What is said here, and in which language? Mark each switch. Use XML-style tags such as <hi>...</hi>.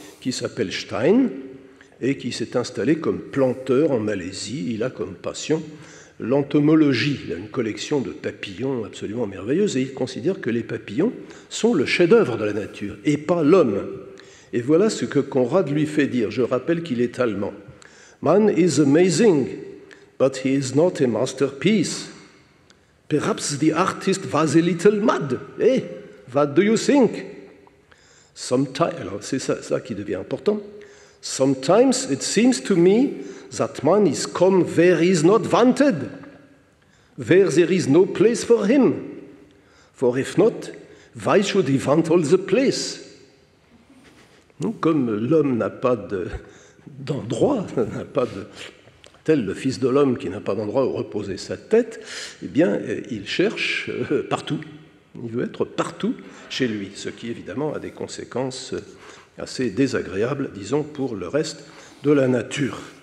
<fr>qui s'appelle Stein et qui s'est installé comme planteur en Malaisie. Il a comme passion l'entomologie. Il a une collection de papillons absolument merveilleuse et il considère que les papillons sont le chef-d'œuvre de la nature et pas l'homme. Et voilà ce que Conrad lui fait dire. Je rappelle qu'il est allemand.</fr> <en>Man is amazing, but he is not a masterpiece. Perhaps the artist was a little mad. Eh, what do you think? Sometimes,</en> <fr>alors c'est ça qui devient important.</fr> <en>Sometimes it seems to me that man is come where he is not wanted, where there is no place for him. For if not, why should he want all the place?</en> <fr>Comme l'homme n'a pas d'endroit, n'a pas de... tel le Fils de l'homme qui n'a pas d'endroit où reposer sa tête, eh bien, il cherche partout. Il veut être partout chez lui, ce qui évidemment a des conséquences assez désagréables, disons, pour le reste de la nature.</fr>